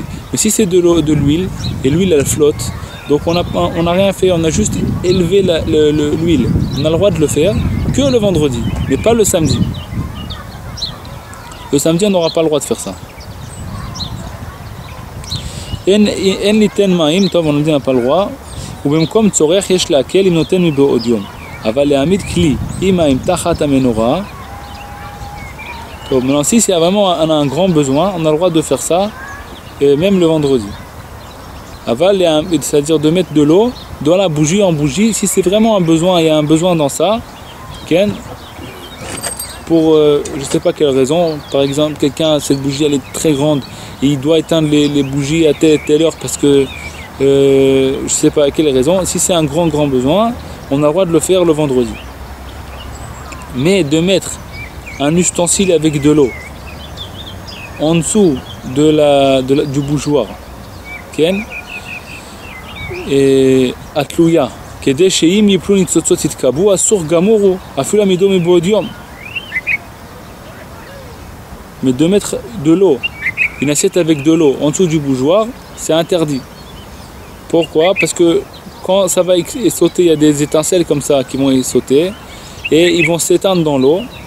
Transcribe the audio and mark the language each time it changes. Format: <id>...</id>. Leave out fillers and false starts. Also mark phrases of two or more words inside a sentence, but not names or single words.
<fr>Mais si c'est de l'eau, de l'huile, et l'huile elle flotte, donc on n'a rien fait, on a juste élevé l'huile. On a le droit de le faire que le vendredi, mais pas le samedi. Le samedi, on n'aura pas le droit de faire ça. On a dit pas le droit.</fr> <he>ובמקום צורך יש להקל אם נותן מבעוד יום. אבל להעמיד כלי עם מים תחת המנורה.</he> <fr>Maintenant, si c'est vraiment on a un grand besoin, on a le droit de faire ça, même le vendredi. C'est-à-dire de mettre de l'eau dans la bougie en bougie, si c'est vraiment un besoin, il y a un besoin dans ça, pour je ne sais pas quelle raison, par exemple, cette bougie elle est très grande, et il doit éteindre les bougies à telle heure parce que je ne sais pas à quelle raison, si c'est un grand besoin, on a le droit de le faire le vendredi. Mais de mettre un ustensile avec de l'eau en dessous du bougeoir, et atlouya,</fr> <he>כדי שאם יפלו ניצוצות יתקבעו, אסור גמור הוא, אפילו עמידו מבעוד יום.</he> <fr>Mais de mettre de l'eau, une assiette avec de l'eau en dessous du bougeoir, c'est interdit. Pourquoi? Parce que quand ça va sauter, il y a des étincelles comme ça qui vont sauter et ils vont s'éteindre dans l'eau.</fr>